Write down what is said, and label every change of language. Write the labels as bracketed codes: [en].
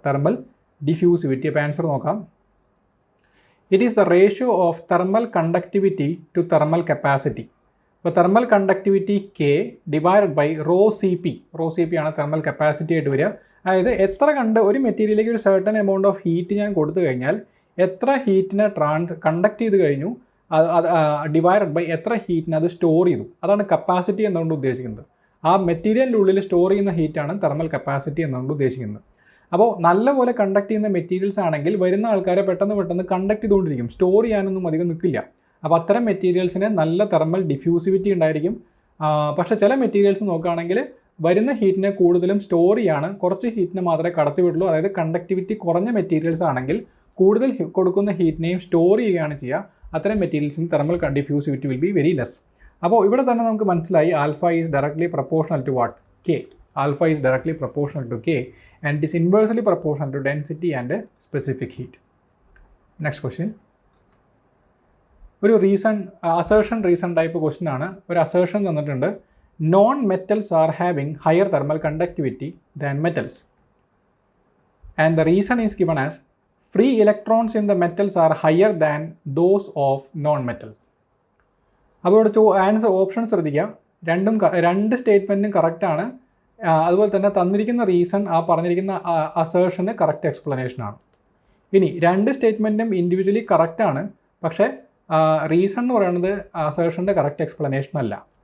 [en] Thermal diffusivity. [ml] അപ്പോൾ answer നോക്കാം. [en] It is the ratio of thermal conductivity to thermal capacity. [ml] അപ്പോൾ thermal conductivity K divided by rho C P ആണ് thermal capacity ആയിട്ട് വരിക. അതായത് എത്ര ഒരു മെറ്റീരിയലിലേക്ക് ഒരു സർട്ടൺ എമൗണ്ട് ഓഫ് ഹീറ്റ് ഞാൻ കൊടുത്തു കഴിഞ്ഞാൽ എത്ര ഹീറ്റിനെ കണ്ടക്ട് ചെയ്ത് കഴിഞ്ഞു അത് ഡിവൈഡഡ് ബൈ എത്ര ഹീറ്റിനെ അത് സ്റ്റോർ ചെയ്തു. അതാണ് കപ്പാസിറ്റി എന്നുകൊണ്ട് ഉദ്ദേശിക്കുന്നത്. ആ മെറ്റീരിയലിൻ്റെ ഉള്ളിൽ സ്റ്റോർ ചെയ്യുന്ന ഹീറ്റാണ് തെർമൽ കപ്പാസിറ്റി എന്നുകൊണ്ട് ഉദ്ദേശിക്കുന്നത്. അപ്പോൾ നല്ലപോലെ കണ്ടക്ട് ചെയ്യുന്ന മെറ്റീരിയൽസ് ആണെങ്കിൽ വരുന്ന ആൾക്കാരെ പെട്ടെന്ന് കണ്ടക്ട് ചെയ്തുകൊണ്ടിരിക്കും, സ്റ്റോർ ചെയ്യാനൊന്നും അധികം നിൽക്കില്ല. അപ്പോൾ അത്തരം മെറ്റീരിയൽസിന് നല്ല തെർമൽ ഡിഫ്യൂസിവിറ്റി ഉണ്ടായിരിക്കും. പക്ഷേ ചില മെറ്റീരിയൽസ് നോക്കുകയാണെങ്കിൽ വരുന്ന ഹീറ്റിനെ കൂടുതലും സ്റ്റോർ ചെയ്യാണ്, കുറച്ച് ഹീറ്റിനെ മാത്രമേ കടത്തിവിടുള്ളൂ. അതായത് കണ്ടക്ടിവിറ്റി കുറഞ്ഞ മെറ്റീരിയൽസ് ആണെങ്കിൽ കൂടുതൽ കൊടുക്കുന്ന ഹീറ്റിനെയും സ്റ്റോർ ചെയ്യുകയാണ് ചെയ്യുക. അത്തരം മെറ്റീരിയൽസിന് thermal diffusivity [en] Will be very less. [ml] അപ്പോൾ ഇവിടെ തന്നെ നമുക്ക് മനസ്സിലായി [en] Alpha is directly proportional to what? K. Alpha is directly proportional to K and it is inversely proportional to density and specific heat. Next question. ഒരു assertion reason type question ആണ്. [ml] ഒരു assertion തന്നിട്ടുണ്ട്, [en] non metals are having higher thermal conductivity than metals, and the reason is given as free electrons in the metals are higher than those of non metals. [ml] അപ്പോൾ ഇവിടെ answer option ശ്രദ്ധിക്കുക, രണ്ട് സ്റ്റേറ്റ്മെൻറ്റും കറക്റ്റാണ്. അതുപോലെ തന്നെ തന്നിരിക്കുന്ന റീസൺ ആ പറഞ്ഞിരിക്കുന്ന അസേർഷന് കറക്റ്റ് എക്സ്പ്ലനേഷനാണ്. ഇനി രണ്ട് സ്റ്റേറ്റ്മെൻറ്റും ഇൻഡിവിജ്വലി കറക്റ്റാണ്, പക്ഷേ റീസൺ എന്ന് പറയുന്നത് അസേർഷൻ്റെ കറക്റ്റ് എക്സ്പ്ലനേഷൻ അല്ല.